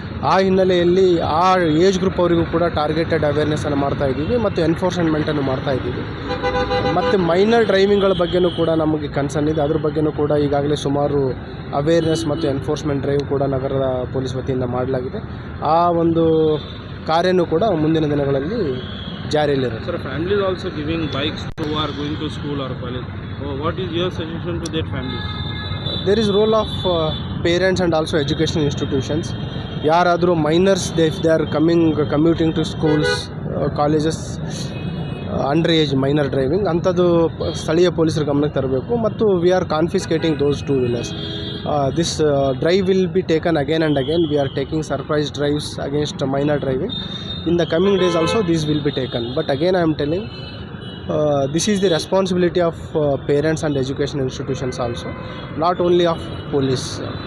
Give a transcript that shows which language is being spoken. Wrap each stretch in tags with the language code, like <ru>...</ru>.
<kn>ಆ ಹಿನ್ನೆಲೆಯಲ್ಲಿ ಆ ಏಜ್ ಗ್ರೂಪ್ ಅವರಿಗೂ ಕೂಡ ಟಾರ್ಗೆಟೆಡ್ ಅವೇರ್ನೆಸ್ಸನ್ನು ಮಾಡ್ತಾಯಿದ್ದೀವಿ ಮತ್ತು ಎನ್ಫೋರ್ಸ್ಮೆಂಟನ್ನು ಮಾಡ್ತಾಯಿದ್ದೀವಿ. ಮತ್ತು ಮೈನರ್ ಡ್ರೈವಿಂಗ್ಗಳ ಬಗ್ಗೆಯೂ ಕೂಡ ನಮಗೆ ಕನ್ಸರ್ನ್ ಇದೆ. ಅದ್ರ ಬಗ್ಗೆಯೂ ಕೂಡ ಈಗಾಗಲೇ ಸುಮಾರು ಅವೇರ್ನೆಸ್ ಮತ್ತು ಎನ್ಫೋರ್ಸ್ಮೆಂಟ್ ಡ್ರೈವ್ ಕೂಡ ನಗರದ ಪೊಲೀಸ್ ವತಿಯಿಂದ ಮಾಡಲಾಗಿದೆ. ಆ ಒಂದು ಕಾರ್ಯನೂ ಕೂಡ ಮುಂದಿನ ದಿನಗಳಲ್ಲಿ ಜಾರಿಯಲ್ಲಿರುತ್ತೆ.</kn> <en>Sir, families also giving bikes who are going to school or college. What is your suggestion to their families? There is role of parents and also educational institutions.</en> <kn>ಯಾರಾದರೂ</kn> <en>minors if they are commuting to schools colleges under age minor driving</en> <kn>ಅಂಥದ್ದು ಸ್ಥಳೀಯ ಪೊಲೀಸರ ಗಮನಕ್ಕೆ ತರಬೇಕು. ಮತ್ತು</kn> <en>We are confiscating those 2 wheelers. This drive will be taken again and again. We are taking surprise drives against minor driving. In the coming days also this will be taken. But again I am telling, this is the responsibility of parents and education institutions also, not only of police.</en>